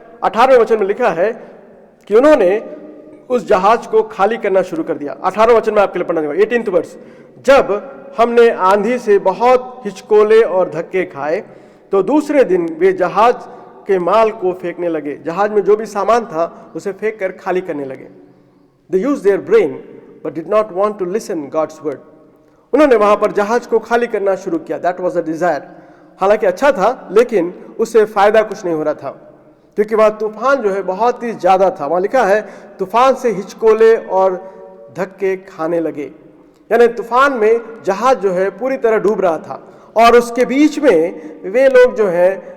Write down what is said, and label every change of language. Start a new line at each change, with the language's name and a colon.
Hindi: 18वें वचन में लिखा है कि उन्होंने उस जहाज को खाली करना शुरू कर दिया। 18वें वचन में आपके लिए पढ़ना दूंगा, 18th वर्ष। जब हमने आंधी से बहुत हिचकोले और धक्के खाए तो दूसरे दिन वे जहाज के माल को फेंकने लगे। जहाज में जो भी सामान था उसे फेंक कर खाली करने लगे।
English: They used their brain but did not want to listen God's word.
Hindi: उन्होंने वहां पर जहाज को खाली करना शुरू किया।
English: That was a desire.
Hindi: हालांकि अच्छा था लेकिन उससे फायदा कुछ नहीं हो रहा था, क्योंकि वहां तूफान जो है बहुत ही ज्यादा था। वहां लिखा है तूफान से हिचकोले और धक्के खाने लगे, यानी तूफान में जहाज जो है पूरी तरह डूब रहा था और उसके बीच में वे लोग जो है